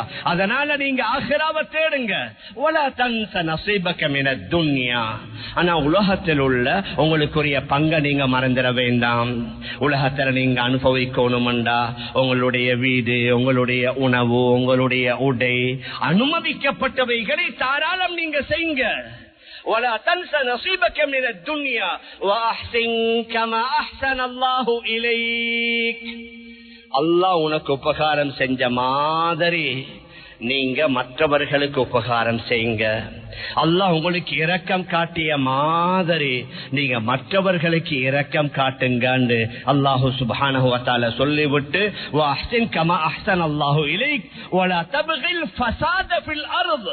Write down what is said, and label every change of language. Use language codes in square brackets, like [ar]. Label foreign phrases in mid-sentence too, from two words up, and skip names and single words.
[ta] அதனால நீங்க ஆখিরাவை தேடுங்க. [ar] ولا تنس نصيبك من الدنيا. [ta] ஆனா உலகத்தில் உள்ள உங்களுக்குரிய பங்கை நீங்க மறந்துட வேண்டாம். உலகத்துல நீங்க அனுபவிக்கணும்டா உங்களுடைய வீடு, உங்களுடைய உணவு, உங்களுடைய உடை, அனுமதிக்கப்பட்டவைகளை தாராளம் நீங்க செய்யுங்க. [ar] ولا تنسى نصيبك من الدنيا واحسن كما احسن الله اليك. [ta] அல்லாஹ் உனக்கு உபகாரம் செஞ்ச மாதிரி நீங்க மற்றவர்களுக்கு உபகாரம் செய்யுங்க. அல்லாஹ் உங்களுக்கு இரக்கம் காட்டிய மாதிரி நீங்க மற்றவர்களுக்கு இரக்கம் காட்டுங்கன்னு [ar] الله سبحانه و تعالى [ta] சொல்லிவிட்டு [ar] وأحسن كما أحسن الله إليك ولا تبغ الفساد في الأرض.